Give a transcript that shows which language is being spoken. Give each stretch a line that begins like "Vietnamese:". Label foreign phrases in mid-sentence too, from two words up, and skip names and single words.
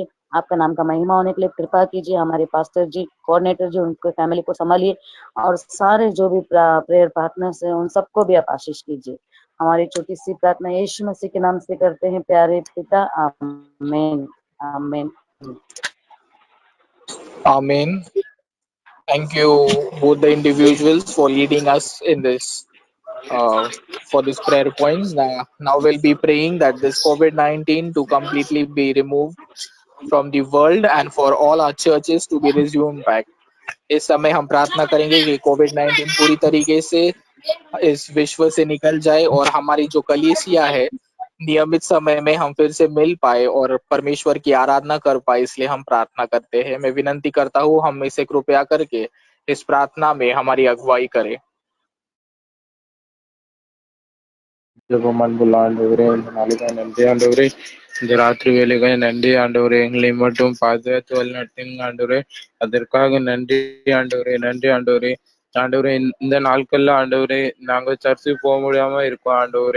Hindi: आपका नाम का महिमा होने के लिए कृपा कीजिए। हमारे पास्टर जी, कोऑर्डिनेटर जी, उनके फैमिली को संभालिए, और सारे जो भी
English: prayer partners
Hindi: हैं उन सबको भी आप आशीष कीजिए। हमारी छोटी सी प्रार्थना यीशु मसीह के नाम से करते हैं प्यारे पिता, आमीन आमीन।
English: Amen. Thank you, both the individuals, for leading us in this for these prayer points. Now we'll be praying that this COVID-19 to completely be removed from the world and for all our churches to be resumed back.
Hindi: इस समय हम प्रार्थना करेंगे कि कोविड-19 पूरी तरीके से इस विश्व से निकल जाए और हमारी जो कलीसिया है नियमित समय में हम फिर से मिल पाए और परमेश्वर की आराधना कर पाए, इसलिए हम प्रार्थना करते हैं। मैं विनंती करता हूँ हम इसे कृपया करके इस प्रार्थना में हमारी अगुवाई करें।
Tamil: ஜெபமான் ஆண்டவரே, இந்த நாளுக்காக நன்றி ஆண்டவரே. இந்த ராத்திரி வேலைக்காக நன்றி ஆண்டவரே. எங்களை மட்டும் பாதுகாத்து வழிநடத்துங்க ஆண்டவரே. அதற்காக நன்றி ஆண்டவரே, நன்றி ஆண்டவரே. ஆண்டவரே, இந்த நாட்கள்ல ஆண்டவரே நாங்க சர்ச்சுக்கு போக முடியாம இருக்கோம் ஆண்டவரே.